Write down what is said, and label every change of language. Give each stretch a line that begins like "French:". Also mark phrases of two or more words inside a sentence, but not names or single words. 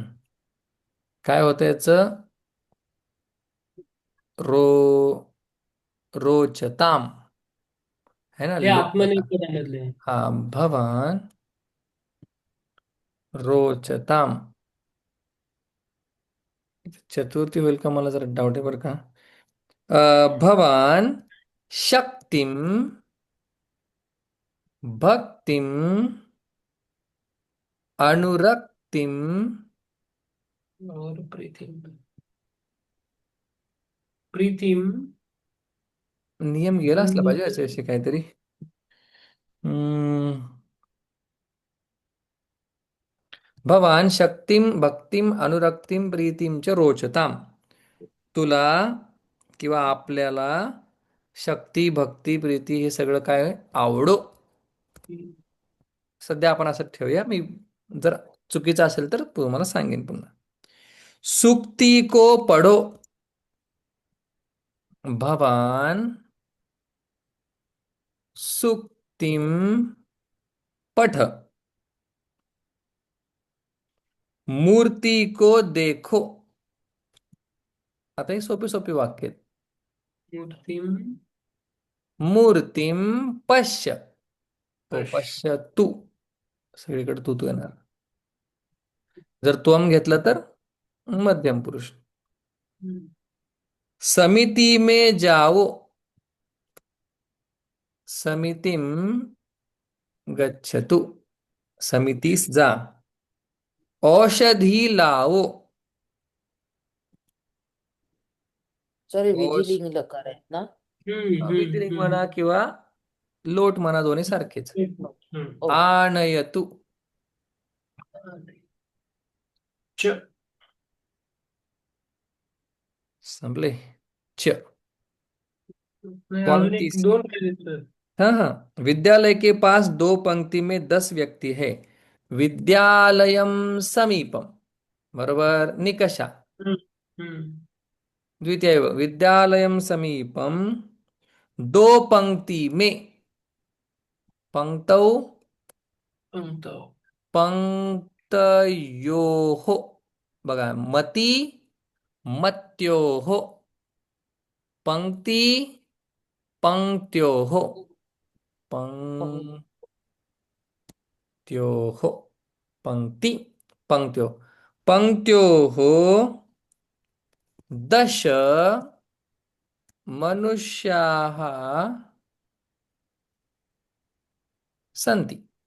Marathi: काय होतं याचं,
Sanskrit: रो रोचताम,
Marathi: है ना, हे लोट आत्मनेय लकार. पदामधले आहे. हा,
Sanskrit: भवान रोचताम.
Marathi: चतुर्थी होईल का, मला जरा डाऊट आहे बरं का.
Sanskrit: भवान शक्तिम, भक्तिम, अनुरक्तिम. और प्रीतिम. प्रीतिम.
Marathi: नियम गेला असला पाहिजे हम्म. याच्याविषयी काहीतरी. हम्म,
Sanskrit: भवान शक्तिम, भक्तिम, अनुरक्तिम, प्रीतिम च रोचताम.
Marathi: तुला किंवा आपल्याला शक्ती, भक्ती, प्रीती हे सगळं काय आवडो. सध्या आपण असं ठेवूया. मी जर चुकीचं असेल तर तुम्हाला सांगेन पुन्हा.
Hindi: सुक्ती को पढो.
Sanskrit: भवान सुक्तिम पठ.
Hindi: मूर्ति को देखो.
Marathi: आता ही सोपी सोपी वाक्य आहेत.
Sanskrit: मूर्तिम. मूर्तिम पश्य.
Marathi: तो
Sanskrit: पश.
Marathi: पश्य तू, सगळीकडे तू येणार. जर त्वम घेतलं तर मध्यम पुरुष. हम्म.
Hindi: समिति में जाओ.
Sanskrit: समितिम गच्छतु.
Marathi: समितीस जा.
Hindi: औषधी लावो.
Marathi: सर, हे औष विधिलिंग लकार आहेत ना? विधिलिंग हम्म. म्हणा किंवा लोट म्हणा, दोन्ही सारखेच. हम्म. ओके.
Sanskrit: आणयतु. च.
Marathi: संपले. च. नाही, अजून एक कोणतीच दोन पाहिजे सर.
Hindi: हाँ हाँ, विद्यालय के पास 2 पंक्ति में 10 व्यक्ति है।
Sanskrit: विद्यालयम समीपम, बरोबर निकषा। हम्म हम्म द्वितीय विद्यालयम समीपम,
Hindi: 2 पंक्ति में,
Sanskrit: पंक्तौ,
Marathi: तो
Sanskrit: पंक्तयोः, बघा मती, मत्योः, पंक्ती, पंक्त्योः, पंक- पंक्त्योः, पंक्ति, पंक्त्योः, पंक्त्योः, दश मनुष्याः सन्ति।